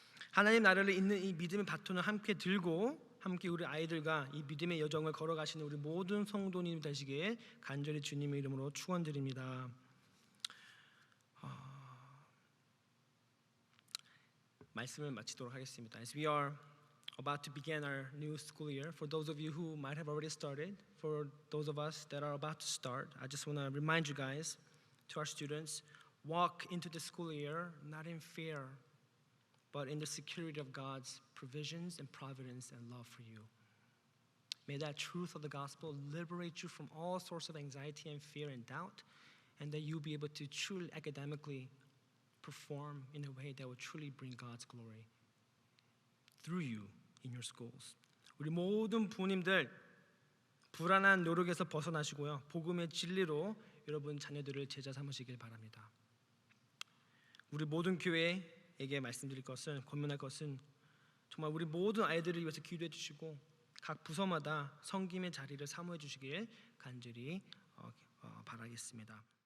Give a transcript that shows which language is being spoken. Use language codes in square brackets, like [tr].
[ko] 하나님 나라를 잇는 이 믿음의 바톤을 함께 들고 함께 우리 아이들과 이 믿음의 여정을 걸어가시는 우리 모든 성도님 되시길 간절히 주님의 이름으로 축원드립니다. 말씀을 마치도록 하겠습니다. [en] As we are about to begin our new school year, for those of you who might have already started, for those of us that are about to start, I just want to remind you guys, to our students, walk into the school year not in fear, but in the security of God's provisions and providence and love for you. May that truth of the gospel liberate you from all sorts of anxiety and fear and doubt, and that you'll be able to truly academically perform in a way that will truly bring God's glory through you in your schools. [ko] 우리 모든 부모님들 불안한 노력에서 벗어나시고요. 복음의 진리로 여러분 자녀들을 제자 삼으시길 바랍니다. 우리 모든 교회에게 말씀드릴 것은, 권면할 것은 정말 우리 모든 아이들을 위해서 기도해 주시고 각 부서마다 섬김의 자리를 사모해 주시길 간절히 바라겠습니다.